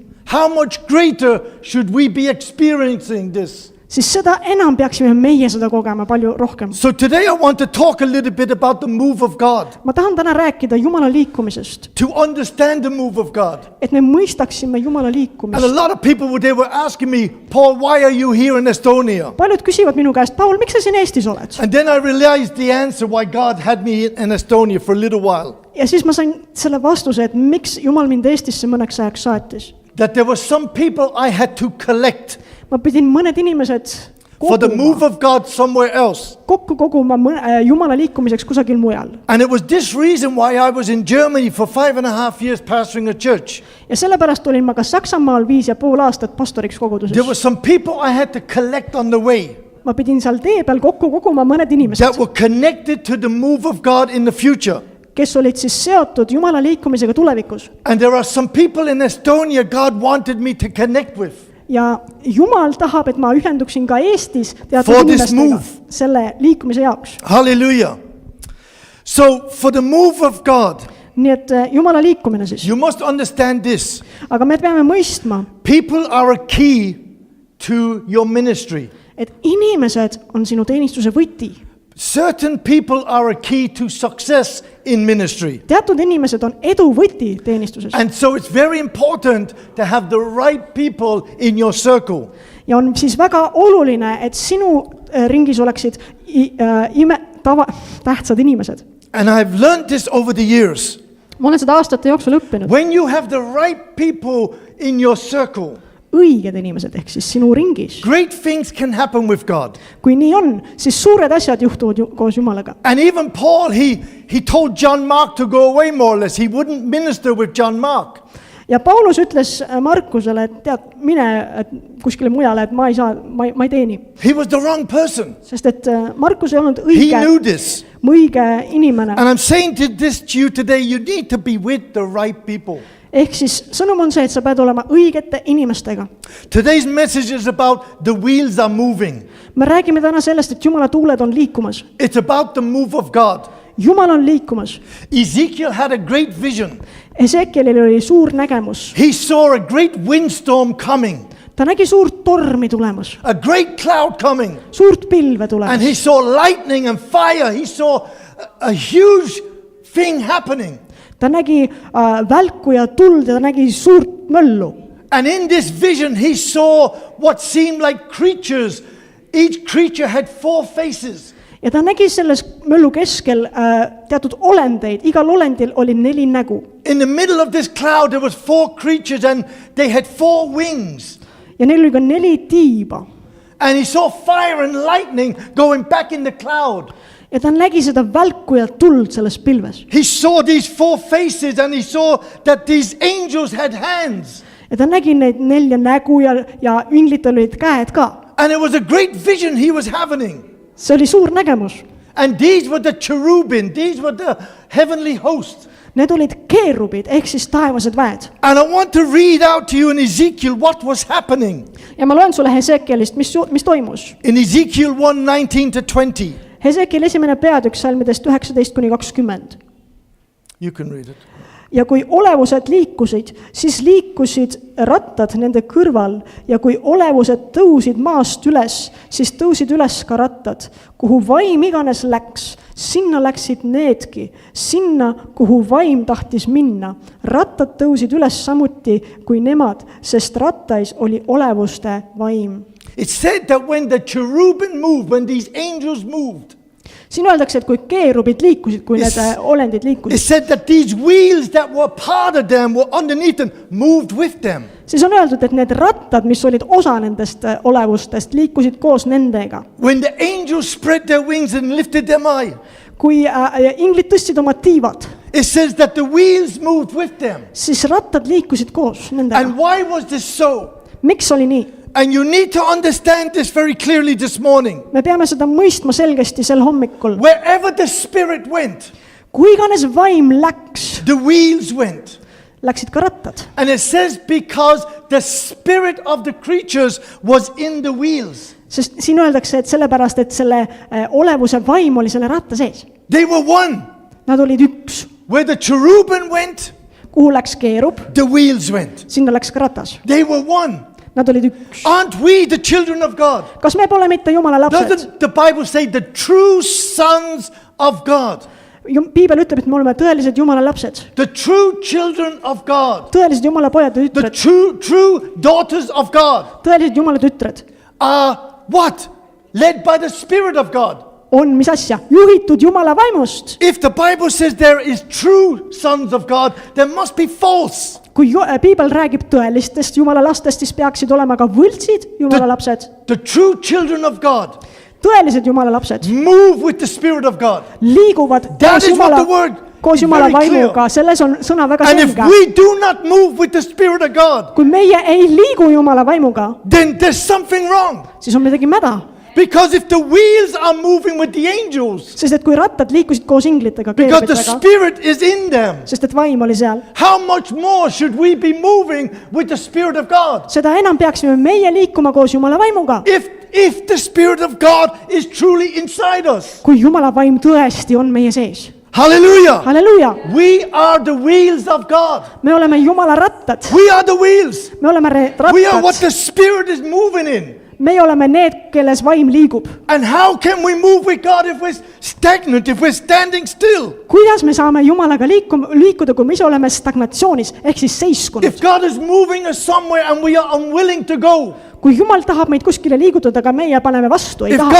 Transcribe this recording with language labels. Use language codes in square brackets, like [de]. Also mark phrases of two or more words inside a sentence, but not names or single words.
[en] How much greater should we be experiencing this? [et] Siis seda enam peaksime meie seda kogema palju rohkem. [en] So today I want to talk a little bit about the move of God, [et] Ma tahan täna rääkida Jumala liikumisest, to understand the move of God. et me mõistaksime Jumala [en] And a [et] liikumist. [en] lot of people, they were asking me, Paul, why are you here in Estonia? [et] Paljud küsivad minu käest, Paul, miks sa siin Eestis oled? [en] And then I realized the answer why God had me in Estonia for a little while. [et] Ja siis ma sain selle vastuse, et miks Jumal mind Eestisse mõneks ajaks saatis. [en] That there were some people I had to collect [et] Ma pidin mõned inimesed [en] for the move [et] koguma, [en] of God somewhere else. [et] kokku koguma Jumala liikumiseks kusagil mujal. [en] And it was this reason why I was in Germany for 5.5 years pastoring a church. [et] Ja sellepärast olin ma ka Saksamaal 5,5 aastat pastoriks koguduses. [en] There were some people I had to collect on the way [et] Ma pidin seal tee peal kokku koguma mõned [en] that [et] inimesed, [en] were connected to the move of God in the future. [et] kes olid siis seotud Jumala liikumisega tulevikus. [en] And there are some people in Estonia God wanted me to connect with. [et] Ja Jumal tahab, et ma ühenduksin ka Eestis [en] For [et] teatud [en] this [et] inimestega [en] move. [et] selle liikumise jaoks. [en] Hallelujah. So for the move of God, [et] Nii et Jumala liikumine siis. [en] you must understand this. [et] Aga me peame mõistma, [en] People are a key to your ministry. [et] et inimesed on sinu teenistuse võti. [en] Certain people are a key to success in ministry. [et] Teatud inimesed on edu võti teenistuses. [en] And so it's very important to have the right people in your circle. [et] Ja on siis väga oluline, et sinu ringis oleksid tähtsad inimesed. [en] And I've learned this over the years. [et] Ma olen seda aastate jooksul õppinud. [en] When you have the right people in your circle, [et] õiged inimesed ehk siis sinu ringis. [en] Great things can happen with God. [et] Kui nii on, siis suured asjad juhtuvad koos Jumalaga. [en] And even Paul, he told John Mark to go away more or less. He wouldn't minister with John Mark. [et] Ja Paulus ütles Markusele, et tead, mine kuskile mujale, et ma ei tee nii. [en] He was the wrong person. [et] Sest et Markus ei olnud [en] He knew this. [et] õige inimene. [en] And I'm saying this to you today, you need to be with the right people. [et] Ehk siis sõnum on see, et sa pead olema õigete inimestega. [en] Today's message is about the wheels are moving. [et] Me räägime täna sellest, et Jumala tuuled on liikumas. [en] It's about the move of God. [et] Jumal on liikumas. [en] Ezekiel had a great vision. [et] Ezekielil oli suur nägemus. [en] He saw a great windstorm coming. [et] Ta nägi suurt tormi tulemas. [en] A great cloud coming. [et] Suurt pilve [en] And [et] tulemas. [en] he saw lightning and fire. He saw a huge thing happening. [et] Ta nägi välku ja tuld ja ta nägi suurt möllu. [en] And in this vision he saw what seemed like creatures. Each creature had 4 faces. [et] Ja ta nägi selles möllu keskel teatud olendeid. Igal olendil oli 4 nägu. [en] In the middle of this cloud there was 4 creatures and they had 4 wings. [et] Ja neil oli ka 4 tiiba. [en] And he saw fire and lightning going back in the cloud. [et] Ja ta nägi seda välku ja tuld selles pilves. [en] He saw these 4 faces and he saw that these angels had hands. [et] Ja ta nägi neid 4 nägu ja inglitel olid käed ka. [en] And it was a great vision he was having. [et] See oli suur nägemus. [en] And these were the cherubim. These were the heavenly host. [et] Need olid keerubid ehk siis taevased väed. [en] And I want to read out to you in Ezekiel what was happening. [et] Ja ma loen sulle Hesekielist, mis toimus. [en] In Ezekiel 1:19-20. [et] Hesekiel 1. peatükk salmidest 19-20. You can read it. Ja kui olevused liikusid, siis liikusid rattad nende kõrval ja kui olevused tõusid maast üles, siis tõusid üles ka rattad. Kuhu vaim iganes läks, sinna läksid needki, sinna, kuhu vaim tahtis minna. Rattad tõusid üles samuti kui nemad, sest rattais oli olevuste vaim. [en] It said that when the cherubim moved, when these angels moved, [et] Siin öeldakse, et kui keerubid liikusid, kui need olendid [en] it [et] liikusid, [en] said that these wheels that were part of them, were underneath them, moved with them. [et] siis on öeldud, et need rattad, mis olid osa nendest olevustest, liikusid koos nendega. [en] When the angels spread their wings and lifted them high, [et] Kui inglid tõstsid oma tiivad, [en] it says that the wheels moved with them. [et] siis rattad liikusid koos nendega. [en] And why was this so? [et] Miks oli nii? [en] And you need to understand this very clearly this morning. [et] Me peame seda mõistma selgesti sel hommikul. [en] Wherever the spirit went, [et] Kui iganes vaim läks, [en] the wheels went. [et] läksid ka rattad. [en] And it says because the spirit of the creatures was in the wheels. [et] Sest siin öeldakse, et sellepärast, et selle olevuse vaim oli selle ratta sees. [en] They were one. [et] Nad olid üks. [en] Where the cherubim went, [et] Kuhu läks keerub, [en] the wheels went. [et] sinna läks ka ratas. [en] They were one. [et] Nad olid üks. [en] Aren't we the children of God? [et] Kas me pole mitte Jumala lapsed? [en] Doesn't the Bible say the true sons of God? [et] Piibel ütleb, et me oleme tõelised Jumala lapsed. [en] The true children of God. [et] Tõelised Jumala pojad ja [en] The [et] tütred. [en] true daughters of God [et] Tõelised Jumala tütred [en] are what? Led by the Spirit of God. [et] on, mis asja? Juhitud Jumala vaimust. [en] If the Bible says there is true sons of God, there must be false. [et] Kui Piibel räägib tõelistest Jumala lastest, siis peaksid olema ka võltsid Jumala lapsed. [en] The true children of God [et] Tõelised Jumala lapsed [en] move with the Spirit of God. [et] liiguvad [en] That [et] koos [en] is what [et] Jumala, [en] the word [et] koos Jumala [en] very clear. [et] vaimuga. Selles on sõna väga [en] And if [et] selge. [en] we do not move with the Spirit of God, [et] Kui meie ei liigu Jumala vaimuga, [en] then there's something wrong. [et] siis on midagi mäda. [en] Because if the wheels are moving with the angels, [et] Sest et kui rattad liikusid koos inglitega, [en] because the [et] keerubitega, [en] Spirit is in them, [et] sest et vaim oli seal, [en] how much more should we be moving with the Spirit of God? [et] seda enam peaksime meie liikuma koos Jumala vaimuga. [en] If the Spirit of God is truly inside us. [et] Kui Jumala vaim tõesti on meie sees. [en] Hallelujah. [et] Halleluuja! [en] We are the wheels of God. [et] Me oleme Jumala rattad. [en] We are the wheels. [et] Me oleme [en] We are what [et] rattad. [en] the Spirit is moving in. [et] Meie oleme need, kelles vaim liigub. [en] And how can we move with God if we're stagnant, if we're standing still? [et] Kuidas me saame Jumalaga liikuda, kui me ise oleme stagnatsioonis ehk siis seiskunud? [en] If God is moving us somewhere and we are unwilling to go. [et] Kui Jumal tahab meid kuskile liigutada, aga meie paneme vastu, ei [en] If [et] taha.